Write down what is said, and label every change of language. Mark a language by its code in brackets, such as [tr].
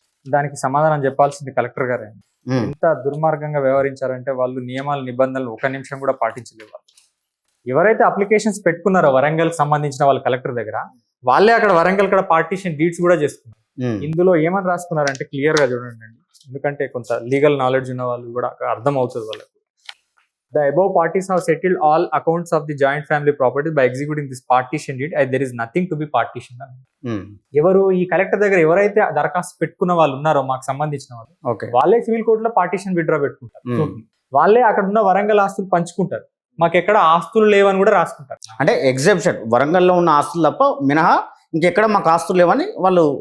[te] దానికి సమాధానం చెప్పాల్సింది కలెక్టర్ గారే. ఎంత దుర్మార్గంగా వ్యవహరించారంటే వాళ్ళు నియమాలు నిబంధనలు 1 నిమిషం కూడా పాటించలేవు. ఎవరైతే అప్లికేషన్స్ పెట్టుకున్నారో వరంగల్ సంబంధించిన వాళ్ళు కలెక్టర్ దగ్గర, వాళ్ళే అక్కడ వరంగల్ కూడా పార్టీషన్ డీడ్స్ కూడా చేసుకున్నారు. ఇందులో ఏమని రాసుకున్నారంటే క్లియర్ గా చూడండి, ఎందుకంటే కొంత లీగల్ నాలెడ్జ్ ఉన్న వాళ్ళు కూడా అర్థం అవుతుంది వాళ్ళకు. [en] The above parties have settled all accounts of the joint family property by executing this partition deed and there is nothing to be partitioned. [te] ఎవరు ఈ కలెక్టర్ దగ్గర ఎవరైతే దరఖాస్తు పెట్టుకున్న వాళ్ళు ఉన్నారో మాకు సంబంధించిన వాళ్ళు, వాళ్ళే సివిల్ కోర్టులో పార్టీషన్ విడ్రా పెట్టుకుంటారు. వాళ్ళే అక్కడ ఉన్న వరంగల్ ఆస్తులు పంచుకుంటారు. మాకు ఎక్కడ ఆస్తులు లేవని కూడా రాసుకుంటారు. అంటే ఎగ్జెప్షన్ వరంగల్లో ఉన్న ఆస్తులు తప్ప మినహా ఇంకెక్కడ మాకు ఆస్తులు లేవని వాళ్ళు,